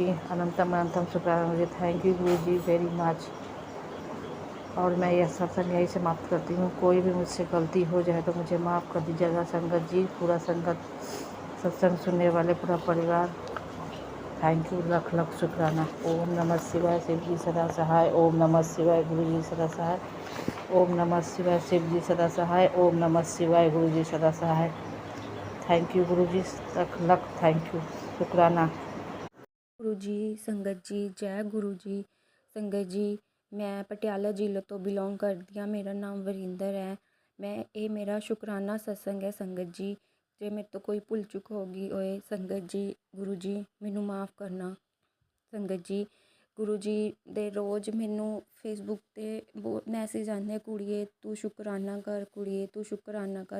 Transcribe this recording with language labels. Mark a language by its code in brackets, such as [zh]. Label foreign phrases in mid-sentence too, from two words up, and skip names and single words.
[hi] अनंतम अनंतम शुक्राना गुरु जी। [en] thank you guru ji very much. [hi] और मैं यह सत्संग यहीं समाप्त करती हूँ। कोई भी मुझसे गलती हो जाए तो मुझे माफ़ कर दीजिएगा संगत जी, पूरा संगत, सत्संग सुनने वाले पूरा परिवार। [en] thank you, [hi] लख लख शुक्राना। ओम नमः शिवाय, शिव जी सदा सहाय। ओम नमः शिवाय, गुरु जी सदा सहाय। ओम नमः शिवाय, शिव जी सदा सहाय। ओम नमः शिवाय, गुरु जी सदा सहाय। [en] thank you [hi] गुरु जी, लख लख [en] thank you, [hi] शुक्राना। गुरु जी, संगत जी, जय गुरु जी। संगत जी, [pa] मैं पटियाला ਜ਼ਿਲ੍ਹੇ ਤੋਂ ਬਿਲੋਂਗ ਕਰਦੀ ਹਾਂ। ਮੇਰਾ ਨਾਮ ਵਰਿੰਦਰ ਹੈ। ਇਹ ਮੇਰਾ ਸ਼ੁਕਰਾਨਾ ਸਤਸੰਗ ਹੈ। ਸੰਗਤ ਜੀ, ਜੇ ਮੇਰੇ ਤੋਂ ਕੋਈ ਭੁੱਲ ਚੁੱਕ ਹੋ ਗਈ ਹੋਏ, ਸੰਗਤ ਜੀ, ਗੁਰੂ ਜੀ ਮੈਨੂੰ ਮਾफ़ ਕਰਨਾ। ਸੰਗਤ ਜੀ, ਗੁਰੂ ਜੀ ਦੇ ਰੋਜ਼ ਮੈਨੂੰ ਫੇਸਬੁੱਕ 'ਤੇ ਬਹੁਤ ਮੈਸੇਜ ਆਉਂਦੇ, ਕੁੜੀਏ ਤੂੰ ਸ਼ੁਕਰਾਨਾ ਕਰ, ਕੁੜੀਏ ਤੂੰ ਸ਼ੁਕਰਾਨਾ ਕਰ।